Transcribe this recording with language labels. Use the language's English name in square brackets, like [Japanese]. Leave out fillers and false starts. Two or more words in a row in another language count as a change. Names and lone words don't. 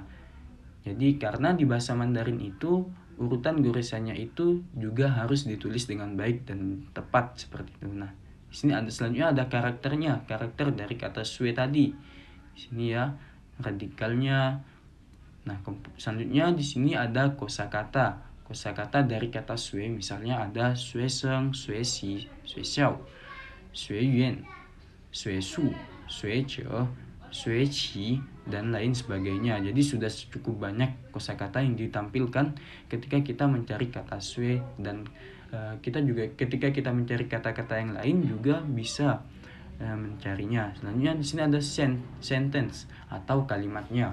[Indonesian] Jadi karena di bahasa Mandarin itu urutan goresannya itu juga harus ditulis dengan baik dan tepat seperti itu. Nah, di sini ada selanjutnya ada karakternya, karakter dari kata sue tadi. Di sini ya radikalnya. Nah, selanjutnya di sini ada kosakata. Kosakata dari kata sue, misalnya ada [Chinese] 学生，学习，学校，学院，学术，学者，学期, [Indonesian] dan lain sebagainya. Jadi sudah cukup banyak kosakata yang ditampilkan ketika kita mencari kata sue, dan kita juga ketika kita mencari kata-kata yang lain juga bisa mencarinya. Selanjutnya di sini ada sentence atau kalimatnya.